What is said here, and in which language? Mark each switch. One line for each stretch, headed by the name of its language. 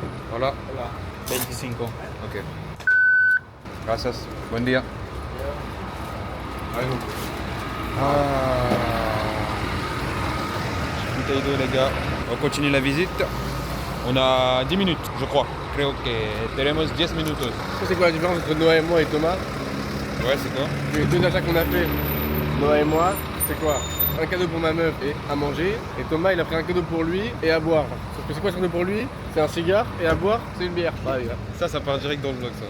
Spanish: Voilà. 25. Ok. Gracias. Buen día.
French: Bouteille d'eau les gars. On continue la visite. On a 10 minutes, je crois.
Spanish: Creo que tenemos 10 minutos.
French: C'est quoi la différence entre Noah et moi et Thomas? Ouais, c'est quoi? Les 2 achats qu'on a fait, Noah et moi, c'est quoi? Un cadeau pour ma meuf et à manger. Et Thomas, il a pris un cadeau pour lui et à boire. Sauf que c'est quoi ce cadeau pour lui? C'est un cigare et à boire, c'est une bière. Bah, les gars. Ça part direct dans le vlog ça.